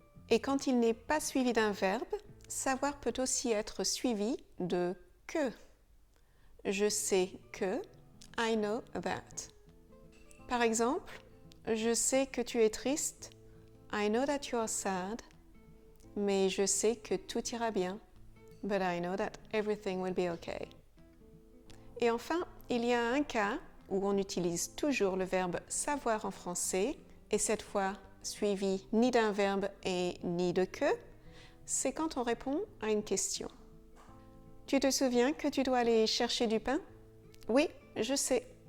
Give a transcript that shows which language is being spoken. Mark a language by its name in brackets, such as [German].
[French] Et quand il n'est pas suivi d'un verbe, savoir peut aussi être suivi de que. Je sais que, [English] I know that. [French] Par exemple, je sais que tu es triste. [English] I know that you are sad. [French] Mais je sais que tout ira bien. [English] But I know that everything will be okay. [French] Et enfin, il y a un cas où on utilise toujours le verbe savoir en français, et cette fois suivi ni d'un verbe et ni de que, c'est quand on répond à une question. Tu te souviens que tu dois aller chercher du pain? Oui, je sais.